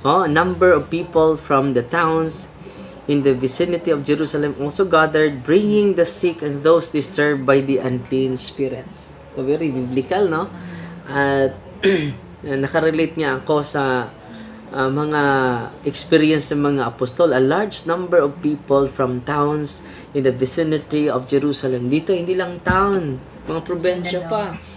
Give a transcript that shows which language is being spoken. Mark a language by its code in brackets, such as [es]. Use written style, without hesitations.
[en] Number of people from the towns in the vicinity of Jerusalem also gathered, bringing the sick and those disturbed by the unclean spirits. So, very biblical, no? [tl] At nakarelate niya ako sa mga experience ng mga apostol. [en] A large number of people from towns in the vicinity of Jerusalem. [tl] Dito, hindi lang town, mga probensya pa.